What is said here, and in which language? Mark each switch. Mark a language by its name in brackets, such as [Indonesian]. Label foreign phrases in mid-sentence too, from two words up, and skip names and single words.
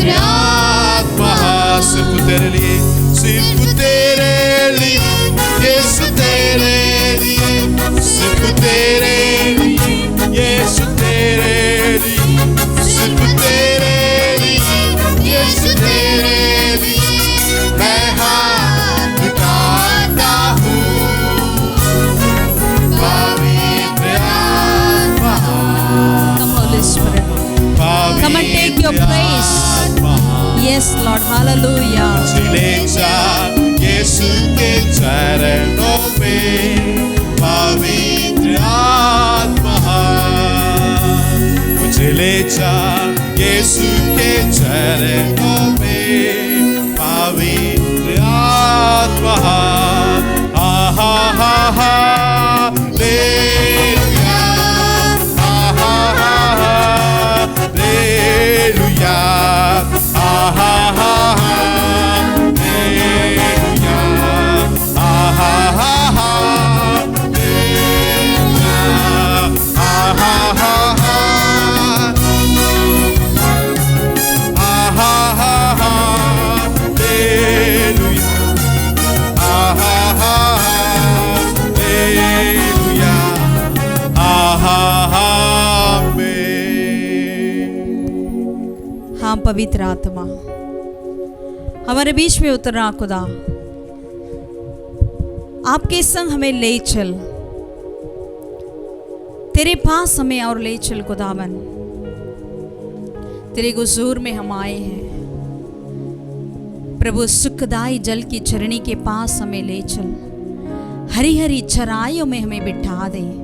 [Hindi] आत्मा सिर्फ तेरे लिए, सिर्फ तेरे लिए, यीशु तेरे लिए, सिर्फ तेरे लिए, यीशु तेरे लिए, सिर्फ तेरे लिए, यीशु तेरे लिए मैं हाथ उठाता हूँ। पवित्र आत्मा, [English] Come Holy Spirit. Come and take your place. Yes Lord. Hallelujah. [Hindi] ले जा यीशु के चरणों में। पवित्र आत्मा मुझे ले जा यीशु के चरणों में। पवित्र आत्मा, आहा हा हालेलुया, आहा हा हालेलुया, आहा हा हालेलुया, आहा हा हालेलुया, आहा हा आहा हा हालेलुया, आहा हा हालेलुया, आहा आमेन। हाँ पवित्र आत्मा हमारे बीच में उतरना खुदा, आपके संग हमें ले चल, तेरे पास हमें और ले चल खुदावन। तेरे हुजूर में हम आए हैं प्रभु, सुखदाई जल की चरणी के पास हमें ले चल, हरी हरी चराइयों में हमें बिठा दे।